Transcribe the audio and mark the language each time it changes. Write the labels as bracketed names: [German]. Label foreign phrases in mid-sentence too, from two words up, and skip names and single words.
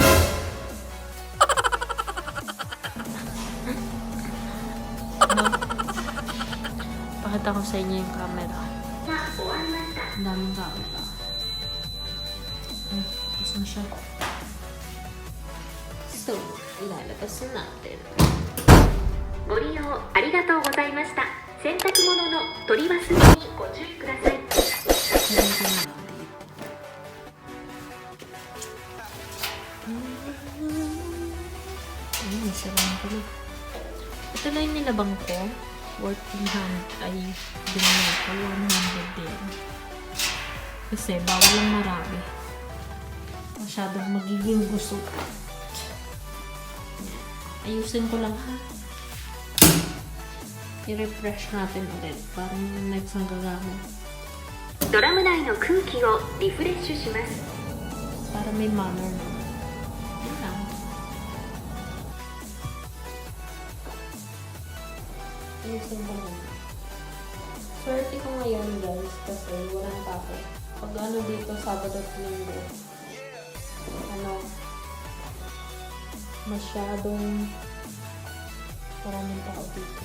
[Filipino] No? Pakita ko sa inyo yung camera. Ang daming camera. Tapos na siya. So, ilalabas na natin. [Japanese] ご利用ありがとうございました。洗濯物の取り忘れにご注意ください。 [Filipino] Ay, sarap na pala. Ito na yung nilabang ko. Worth 300 ay binigay ko 100 din. Kasi bawal lang marami. Masyadong magiging gusto. Ayusin ko lang ha. I-refresh natin ulit. Parang next ang gagamit. [Japanese] ドラム内の空気をリフレッシュします。 [Filipino] Para may manner na. Yun lang. Ayusin ko lang. Swerte ko ngayon guys kasi walang tao. Pag ano dito, Sabado at Linggo, ano, masyadong maraming tao dito.